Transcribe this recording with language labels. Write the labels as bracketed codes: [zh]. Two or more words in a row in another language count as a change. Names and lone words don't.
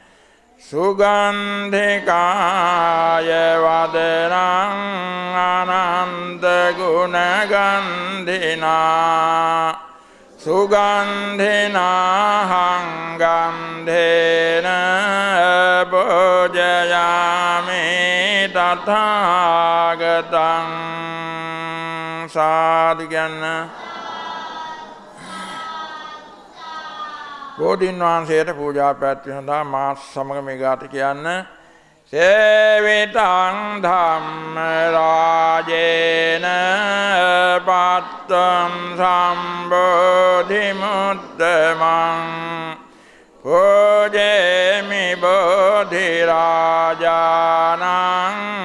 [pi] සුගන්ධිකාය වදනං අනන්ත ගුණගන්ධිනා සුගන්ධිනාහං ගන්ධේන පූජයාමි තථාගතං [si] සාදු කියන්න. බෝධීන් වහන්සේට පූජා පැවැත්වීම සඳහා මා සමග මේ ගාථා කියන්න. [pi] සේවිතං ධම්ම රාජේන පත්තං සම්බෝධි මුත්තමං පූජේමි බෝධි රාජානං